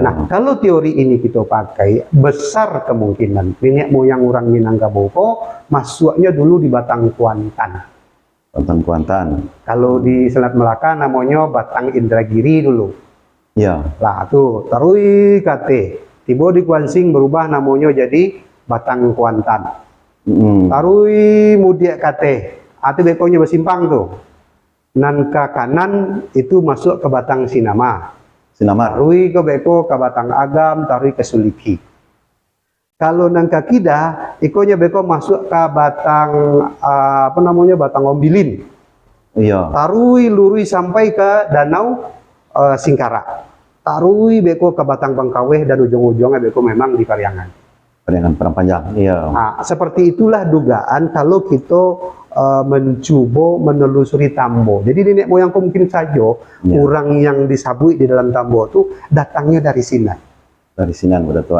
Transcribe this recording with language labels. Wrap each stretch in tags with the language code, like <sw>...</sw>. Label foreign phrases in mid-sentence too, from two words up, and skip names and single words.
<id>Nah, kalau teori ini kita pakai, besar kemungkinan nenek moyang orang Minangkabau masuknya dulu di Batang Kuantan. Tentang Kuantan. Kalau di Selat Melaka namanya Batang Indragiri dulu. Iya.</id> <min>Lah tuh, terus kate. Tiba di Kuansing berubah namanya jadi Batang Kuantan. Tarui mudiak kate, ati bekonya bersimpang tuh. Nan ke kanan itu masuk ke Batang Sinama. Sinamar. Tarui ke beko ke Batang Agam, tarui ke Suliki. Kalau nan ke kida, ikonya beko masuk ke Batang apa namanya Batang Ombilin. Iya. Tarui lurui sampai ke Danau Singkara. Tarui beko ke Batang Bangkaweh dan ujung-ujungnya beko memang di Pariangan.</min> <id>Dengan perang panjang. Iya. Nah, seperti itulah dugaan kalau kita mencoba menelusuri Tambo. Jadi nenek moyangku mungkin saja orang yang disabui di dalam Tambo itu datangnya dari Sinan. Dari Sinan Pak Datuk.</id>